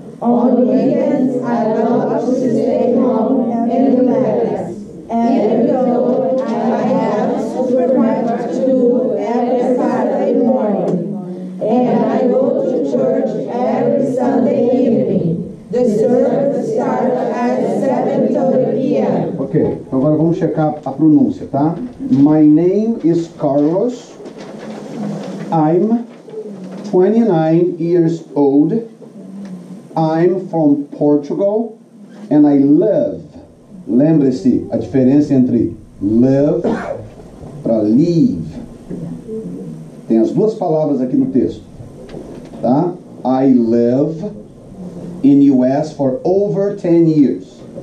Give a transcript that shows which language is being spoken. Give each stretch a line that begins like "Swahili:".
English: On weekends, I love to stay home and relax. Even though I have supermarket to do every Saturday morning, and I go to church every Sunday evening. The service starts at 7:30 p.m.
Portuguese: Ok, agora vamos checar a pronúncia, tá?
English: My name is Carlos. I'm 29 years old. I'm from Portugal, and I live.
Portuguese: Lembre-se a diferença entre live para live. Tem as duas palavras aqui no texto, tá?
English: I live in US for over 10 years.